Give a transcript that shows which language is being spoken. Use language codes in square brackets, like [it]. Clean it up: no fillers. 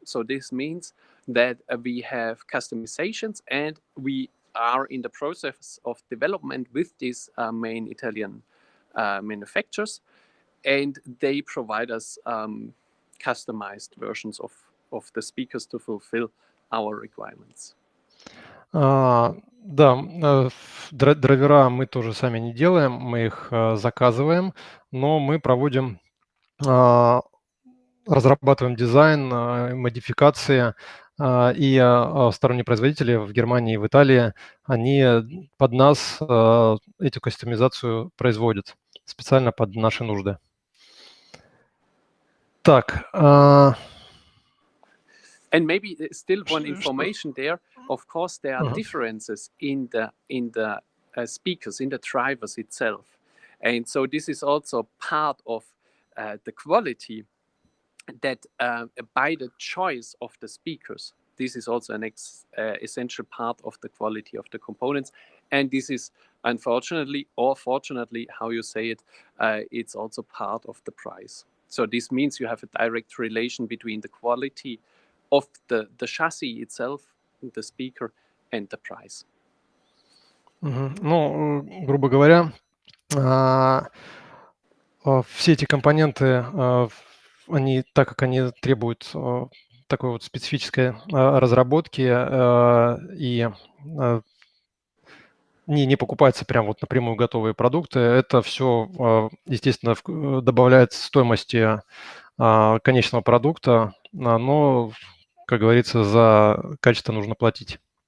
[en] So this means that we have customizations, and we are in the process of development with these main Italian manufacturers, and they provide us customized versions of the speakers to fulfill our requirements. [ru] Да, драйвера мы тоже сами не делаем, мы их заказываем, но мы проводим, разрабатываем дизайн, модификации, и сторонние производители в Германии и в Италии, они под нас эту кастомизацию производят специально под наши нужды. Так. [en] And maybe still one information there. Of course, there are differences in the speakers, in the drivers itself, and so this is also part of the quality that by the choice of the speakers. This is also an essential part of the quality of the components, and this is unfortunately or fortunately, how you say it, it's also part of the price. So this means you have a direct relation between the quality of the chassis itself, the speaker, and the price. [ru] Ну, грубо говоря, все эти компоненты, они, так как они требуют такой вот специфической разработки и не покупаются прям вот напрямую готовые продукты, это все, естественно, добавляет стоимости конечного продукта, но, как говорится, за качество нужно платить.